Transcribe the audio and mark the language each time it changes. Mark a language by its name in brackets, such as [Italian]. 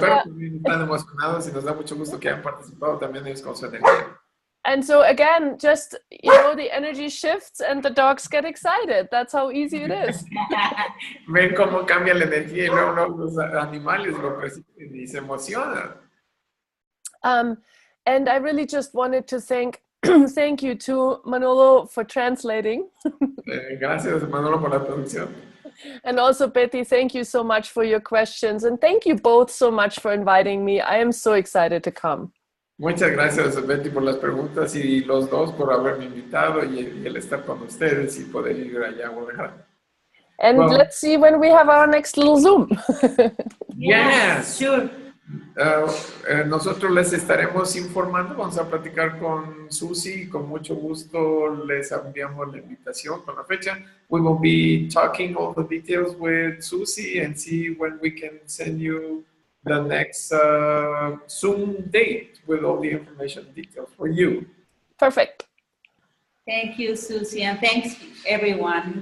[Spanish] perros también están emocionados y nos da mucho gusto que hayan participado también ellos con su energía. [English] and so again, just, you know, the energy shifts and the dogs get excited. That's how easy it is. [Spanish] Ven cómo cambia la energía y luego los animales lo perciben y se emocionan. [English] And I really just wanted to thank you to Manolo for translating. [Spanish] Gracias, Manolo, por la traducción. [English] And also, Betty, thank you so much for your questions. And thank you both so much for inviting me. I am so excited to come. [Spanish] Muchas gracias, Betty, por las preguntas y los dos por haberme invitado y el estar con ustedes y poder ir allá a Guadalajara. [English] And Well, let's see when we have our next little Zoom. Yes, sure. [Spanish] Nosotros les estaremos informando, vamos a platicar con Susi y con mucho gusto les enviamos la invitación con la fecha. [English] We will be talking all the details with Susi and see when we can send you the next Zoom date with all the information details for you. Perfect. Thank you, Susie, and thanks everyone.